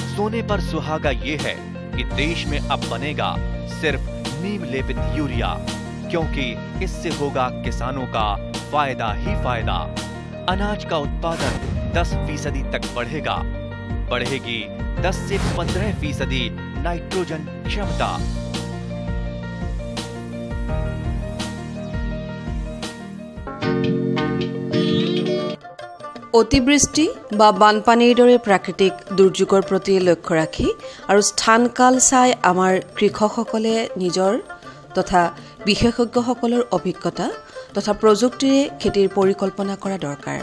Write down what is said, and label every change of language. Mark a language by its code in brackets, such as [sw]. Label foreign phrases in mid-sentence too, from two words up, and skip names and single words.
[hi] सोने पर सुहागा ये है कि देश में अब बनेगा सिर्फ नीम लेपित यूरिया, क्योंकि इससे होगा किसानों का फायदा ही फायदा। अनाज का उत्पादन 10% तक बढ़ेगा। बढ़ेगी 10 से 15% नाइट्रोजन क्षमता। [as] অতিবৃষ্টি বা বানপানীৰ দৰে প্ৰাকৃতিক দুৰ্যোগৰ প্ৰতি লক্ষ্য ৰাখি আৰু স্থানকাল চাই আমাৰ কৃষকসকলে নিজৰ তথা বিশেষজ্ঞসকলৰ অভিজ্ঞতা তথা প্ৰযুক্তিৰে খেতিৰ পৰিকল্পনা কৰা দৰকাৰ।